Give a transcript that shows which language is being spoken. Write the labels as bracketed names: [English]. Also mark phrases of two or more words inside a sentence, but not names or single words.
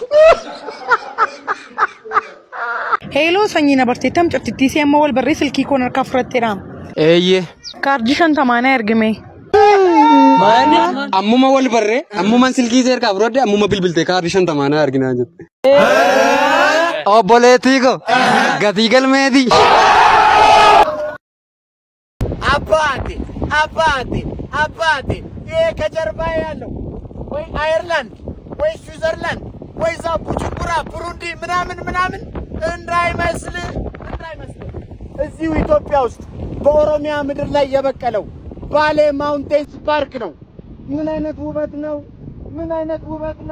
[Oromo] Hello sanyina barteettam cabtittii si amma wal barree silkii koon harkaa fudhatteedha. Eeyyee. Kaardii 50 ergame. Maani? Ammuma wal barree, ammuman silkii see harkaa fudhadhe, ammuma bilbilte kaardii 50 arginaa jette. Obboleettii ko gatii galmeetii. [Amharic] አባቴ ይሄ ከጀርባ ያለው ወይ አየርላንድ ወይ ስዊዘርላንድ ወይ ቡጁምቡራ ብሩንዲ ምናምን እንዳይመስል እዚሁ ኢትዮጵያ ውስጥ በኦሮሚያ ምድር ላይ የበቀለው ባሌ ማውንቴንስ ፓርክ ነው። ምን አይነት ውበት ነው!